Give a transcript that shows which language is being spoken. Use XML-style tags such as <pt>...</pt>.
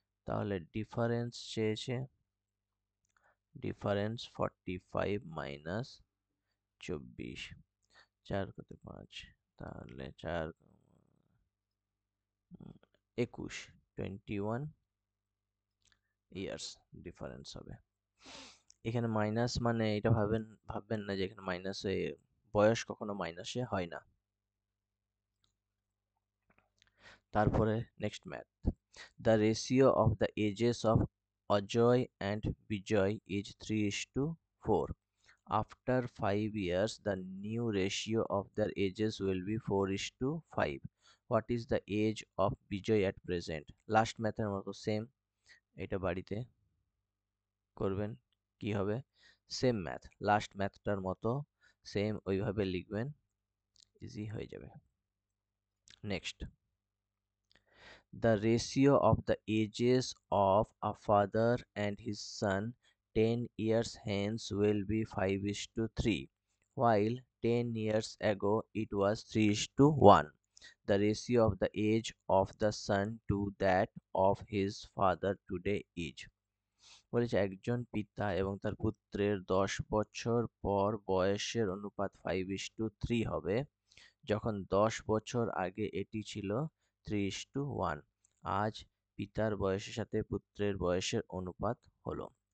<bn>তাহলে ডিফারেন্স চেয়েছে, difference 45 minus 24 4 কত 5, তাহলে 4 21 21 ইয়ার্স ডিফারেন্স হবে। এখানে মাইনাস মানে এটা ভাববেন না যে এখানে মাইনাসে বয়স কখনো মাইনাসে হয় না। তারপরে next math.</bn> <en>The ratio of the ages of Ajoy and Bijoy is 3:4. After 5 years, the new ratio of their ages will be 4:5. What is the age of Bijoy at present?</en> <bn>Last ম্যাথের মতো same, এটা বাড়িতে করবেন। কি হবে? Same math, last ম্যাথটার মতো same ওইভাবে লিখবেন, ইজি হয়ে যাবে।</bn> <en>Next, the ratio of the ages of a father and his son 10 years hence will be 5:3, while 10 years ago it was 3:1. The ratio of the age of the son to that of his father today is।</en> <bn>বলেছে একজন পিতা এবং তার পুত্রের 10 বছর পর বয়সের অনুপাত 5:3 হবে, যখন 10 বছর আগে এটি ছিল 3:1। আজ পিতার বয়সের সাথে পুত্রের বয়সের অনুপাত হলো।</bn>